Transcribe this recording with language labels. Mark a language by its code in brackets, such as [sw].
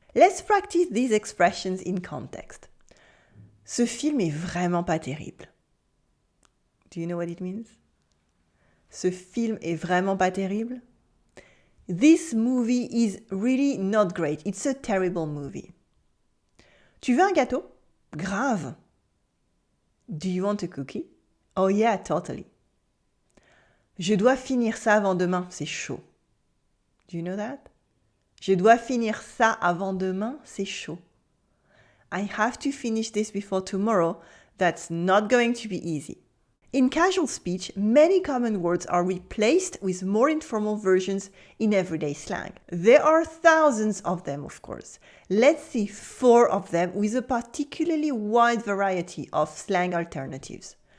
[en] Let's practice these expressions in context. [fr] Ce film est vraiment pas terrible. [en] Do you know what it means? [fr] Ce film est vraiment pas terrible. [en] This movie is really not great. It's a terrible movie. [fr] Tu veux un gâteau? Grave. [en] Do you want a cookie? Oh yeah, totally. [fr] Je dois finir ça avant demain, c'est chaud. [en] Do you know that? [fr] Je dois finir ça avant demain, c'est chaud. [en] I have to finish this before tomorrow. That's not going to be easy. In casual speech, many common words are replaced with more informal versions in everyday slang. There are thousands of them, of course. Let's see 4 of them with a particularly wide variety of slang alternatives.